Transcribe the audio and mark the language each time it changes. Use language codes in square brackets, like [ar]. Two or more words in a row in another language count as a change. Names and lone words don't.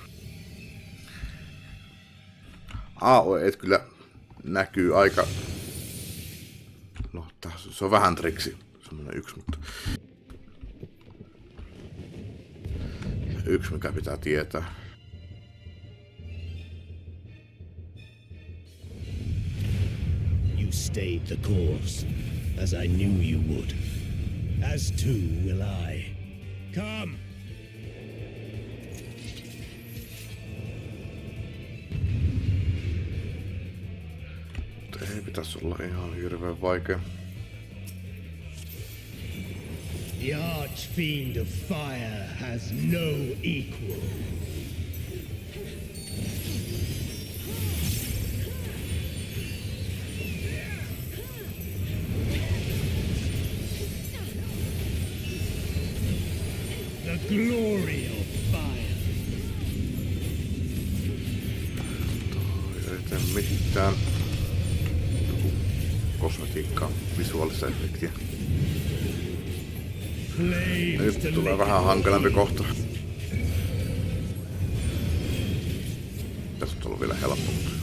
[fi] AOE kyllä näkyy aika... No, se on vähän triksi. Semmonen yksi, mutta... Yksi, mikä pitää tietää. [en] You stayed the course, as I knew you would. As too will I. Come! [fi] Ei pitäisi olla ihan hirveän vaikea. [en] The Archfiend of Fire has no equal. The glory of fire. [fi] Ei tee mitään. Kosmetiikkaa, visuaalista efektiä. Nyt tulee vähän hankalampi kohta. Tässä on tullut vielä helppo.